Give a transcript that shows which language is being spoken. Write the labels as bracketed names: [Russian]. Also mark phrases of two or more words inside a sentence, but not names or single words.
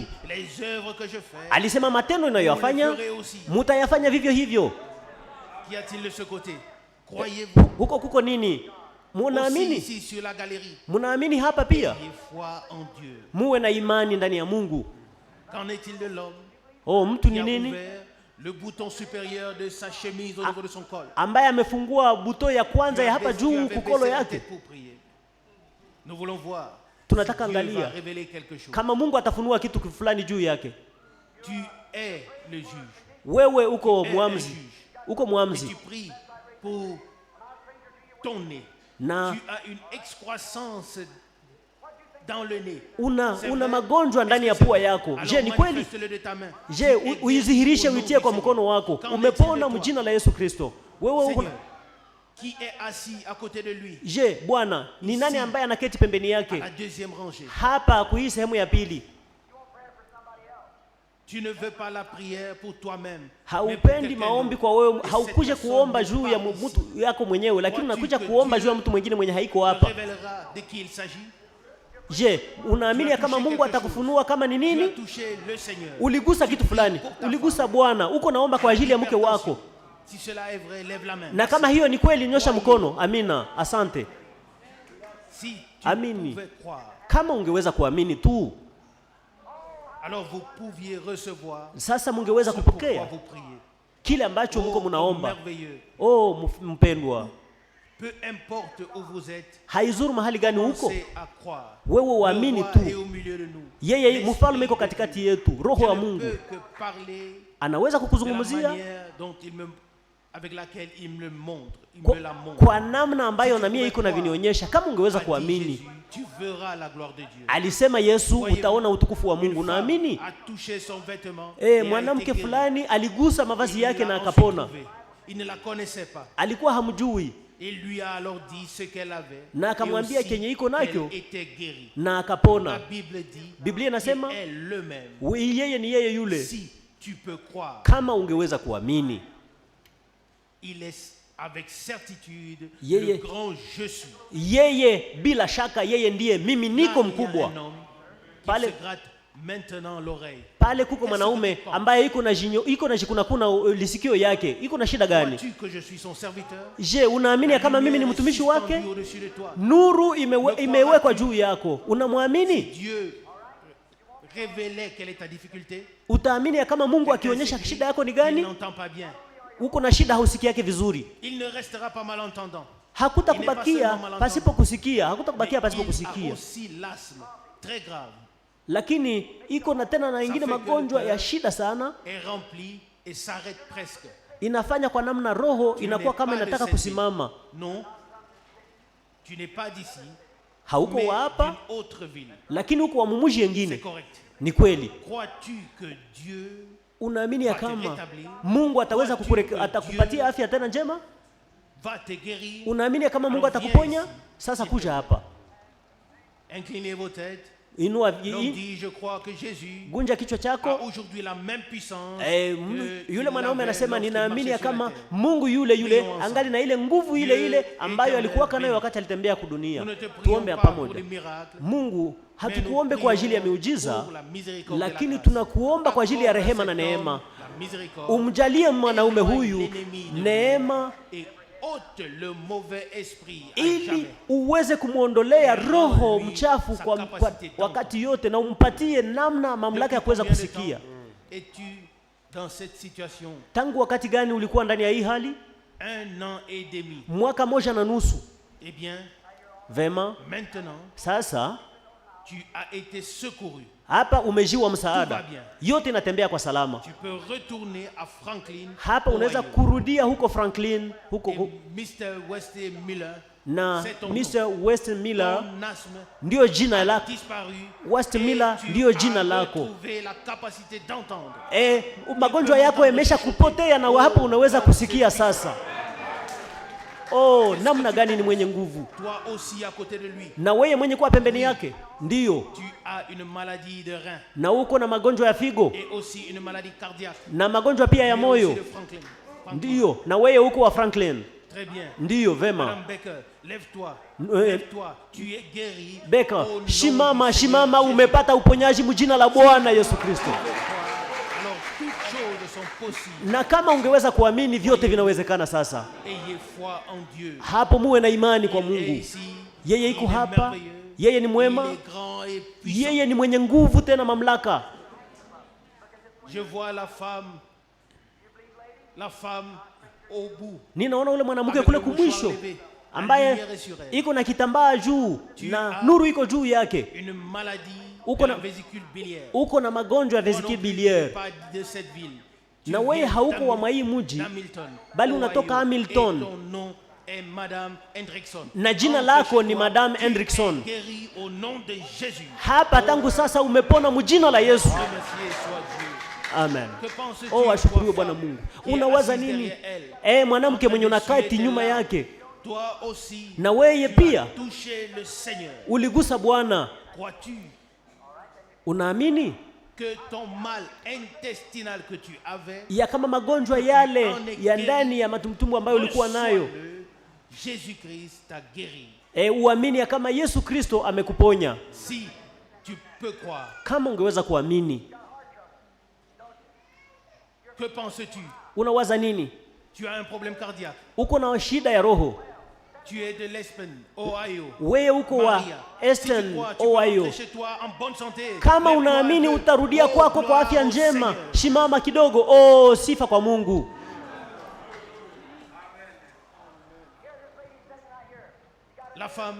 [Swahili] Alisema matendo ninayoyafanya mutayafanya vivyo hivyo. Huko kuko nini? Munaamini? Munaamini hapa pia? Muwe na imani ndani ya Mungu. Mtu ni nini? [French] Le bouton supérieur de sa chemise au niveau de son col. [Swahili] Ambaye amefungua buto ya kwanza ya hapa juu kukolo yake. [French] Nous voulons voir. [Swahili] Tunataka angalia kama Mungu atafunua kitu fulani juu yake. [French] Tu es le juge. [Swahili] Wewe uko muamzi. Uko muamzi. [French] Tu pries pour ton nez. [Swahili] Na [French] tu as une excroissance dans le nez. [Swahili] Una magonjwa ndani ya pua yako. Je, ni kweli? Je, uizihirishe uitie kwa mkono wako. Umepona mjina la Yesu Kristo. Wewe uko [French] qui est assis à côté de lui. [Swahili] Je, Bwana, ni nani ambaye anaketi pembeni yake? [French] La deuxième rangée. [Swahili] Hapa kuhii sehemu ya pili. [French] Tu ne veux pas la prière pour toi-même. [Swahili] Haupendi maombi kwa wewe, haukuje kuomba juu ya mtu yako mwenyewe, lakini unakuja kuomba juu ya mtu mwingine mwenye haiko hapa. [French] De qui il s'agit? [Swahili] Je, unaamini kama Mungu atakufunua kama ni nini? Uligusa kitu fulani, uligusa Bwana, uko naomba kwa ajili ya mke wako. [French] Si cela est vrai, lève la main. [Swahili] Na kama hiyo ni kweli, nyosha mkono. Amina, asante. [French] Si tu [Swahili] amini. [French] pouvais croire, [Swahili] kama ungeweza kuamini tu, [French] alors vous pouviez recevoir. [Swahili] Sasa mungeweza kupokea kile ambacho mko mnaomba. Mpendwa, [French] peu importe où vous êtes, [Swahili] haizuru mahali gani huko, wewe uamini tu. Yeye mfalme iko katikati yetu. Roho wa Mungu anaweza kukuzungumzia kwa namna ambayo na mimi iko na vinionyesha. Kama ungeweza kuamini, alisema Yesu, utaona utukufu wa Mungu. Naamini mwanamke fulani aligusa mavazi yake na akapona. Alikuwa hamjui. [French] Et lui a alors dit ce qu'elle avait. [Swahili] Na akamwambia kenye iko nacho [French] était guérie. [Swahili] Na akapona. [French] La Bible dit, [Swahili] Biblia inasema yeye ni yeye yule. [French] Si tu peux croire. [Swahili] Kama ungeweza kuamini. [French] Il est avec certitude [Swahili] yeye, [French] le grand je suis. [Swahili] Yeye bila shaka yeye ndiye mimi niko mkubwa. [French] Pale maintenant l'oreille. [Swahili] Pale kuko mwanaume ambaye iko na jikunakuna lisikio yake. Iko na shida gani? Je, unaamini kama mimi ni mtumishi wake? Nuru imewekwa juu yako. Unamwamini? [French] Dieu révélait quelle est ta difficulté? [Swahili] Utaamini kama Mungu akionyesha shida yako ni gani? Uko na shida hausikii yake vizuri. [French] Il ne restera pas malentendant. [Swahili] Hakutakubakia pasipo kusikia. Hakutakubakia pasipo kusikia. [French] Aussi l'asthme très grave. [Swahili] Lakini iko na tena na ingine magonjwa ya shida sana. [French] Est rempli et s'arrête presque. [Swahili] Inafanya kwa namna roho inakuwa kama inataka kusimama. [French] Non. Tu n'es pas d'ici. [Swahili] Hauko wa hapa. Lakini uko wa mumuji nyingine. [French] C'est correct. [Swahili] Ni kweli. [French] Crois-tu que Dieu [Swahili] unaamini ya kama Mungu ataweza atakupatia afya tena njema? Unaamini ya kama Mungu atakuponya? Sasa kuja hapa. [French] Inclinez vos têtes. [Swahili] Inua [French] je crois que Jésus [Swahili] gunja kichwa chako. [French] Aujourd'hui la même puissance. [Swahili] Yule mwanaume anasema ninaamini ya kama Mungu yule angali na ile nguvu ile ambayo alikuwa nayo wakati alitembea kudunia. Tuombe pamoja. Mungu, hatukuombe kwa ajili ya miujiza, lakini tunakuomba kwa ajili ya rehema na neema. Umjalie mwanaume huyu neema [French] le mauvais esprit [Swahili] ili uweze kumuondolea roho mchafu kwa wakati yote, na umpatie namna mamlaka ya kuweza kusikia. Tangu wakati gani ulikuwa ndani ya hii hali? [French] 1 an et demi. [Swahili] Mwaka moja na nusu. [French] Eh bien, [Swahili] vema, [French] maintenant, [Swahili] sasa [French] tu as été secouru. [Swahili] Hapa umejiwa msaada. Yote inatembea kwa salama. [French] Tu peux retourner à Franklin. [Swahili] Hapa unaweza kurudia huko Franklin, huko Mr. Weston Miller. Na Mr. Weston Miller ndio jina lako. Weston Miller ndio jina lako. Magonjwa yako yamesha kupotea na hapo unaweza kusikia sasa. Oh, namna gani ni mwenye nguvu. [French] Toi aussi à côté de lui. [Swahili] Na wewe mwenye kuwa pembeni yake. Ndio. [French] Tu as une maladie de rein. [Swahili] Na uko na magonjwa ya figo. [French] Et aussi une maladie cardiaque. [Swahili] Na magonjwa pia ya moyo. Ndio. Na wewe uko wa Franklin. [French] Très bien. [Swahili] Ndio, vema. [French] Madame Becker, lève-toi. Lève-toi. Tu es guéri. [Swahili] Becker, shimama, umepata uponyaji mjina la Bwana Yesu Kristo. Na kama ungeweza kuamini, vyote vinawezekana sasa. Hapo muwe na imani kwa Mungu. Yeye iko hapa. Yeye ni mwema. Yeye ni mwenye nguvu tena mamlaka. [French] Je vois la femme au bout. [Swahili] Ninaona ule mwanamke kule kumwisho ambaye iko na kitambaa juu na nuru iko juu yake. [French] Une maladie vésicule biliaire. [Swahili] Uko na magonjwa ya [French] vésicule biliaire. [Swahili] Na wewe hauko wa mai mji, bali unatoka Hamilton. Na jina lako ni Madame Hendrickson. Hapa tangu sasa umepona mjina la Yesu. Amen. Oh, ashukuriwe Bwana Mungu. Unawaza nini? Mwanamke mwenye unakati nyuma yake. Na wewe pia uligusa Bwana. Unaamini? [French] Que ton mal intestinal que tu avais, [Swahili] ya kama magonjwa yale ya ndani ya matumtumbu ambayo ulikuwa nayo, [French] Jésus-Christ t'a guéri. [Swahili] Uamini ya kama Yesu Kristo amekuponya. [French] Si tu peux croire. [Swahili] Kama ungeweza kuamini. [French] Que penses-tu? [Swahili] Unawaza nini? [French] Tu as un problème cardiaque. [Swahili] Uko na shida ya roho. [French] Tu es de l'Espen, Ohio. [Swahili] Wewe uko wa Eastern, Ohio. Kama unaamini utarudia kwako kwa afya njema, shimama kidogo. Oh, sifa kwa Mungu. [French] La femme,